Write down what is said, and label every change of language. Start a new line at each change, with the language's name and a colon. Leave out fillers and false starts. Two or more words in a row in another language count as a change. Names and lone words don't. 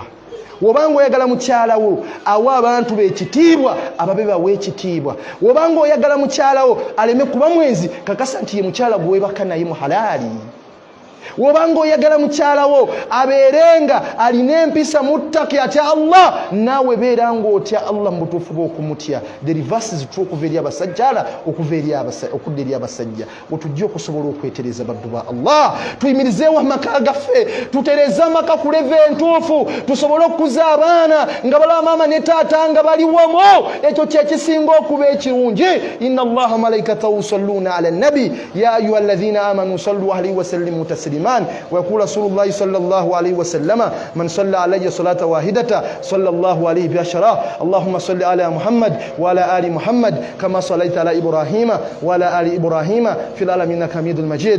Ganda: Wobanga oyagala mukyala wo awa abantu be ekitiibwa ababe bawe ekitiibwa. Wobanga oyagala mukyala wo aleme kuba mwenzi kakasa nti ye mukyala gwe webaka naye mu halali. Wobanga oyagala mukyala wo abeerenga alina empisa muttaki atya Allah naawe beera ng'otya Allah mu butuufu bw'okumutya.
English: The reverse is true
Ganda: okuva eri abasajjala okudda eri abasajja. Wetujja okusobola okwetereza baddu ba Allah tuyimirizeewo amaka gaffe tutereze amaka ku leve entuufu tusobole okukuza abaana nga balaba maama ne taata nga bali wamu. Ekyo kyekisinga okuba ekirungi.
Arabic: إن الله ملائكته يصلون على النبي يا أيها الذين آمنوا صلوا عليه وسلموا تسليما. ويقول رسول الله صلى الله عليه وسلم من صلى علي صلاة واحدة صلى الله عليه بعشرة. اللهم صل على محمد وعلى آل محمد كما صليت على إبراهيم وعلى آل إبراهيم في العالمين إنك حميد مجيد.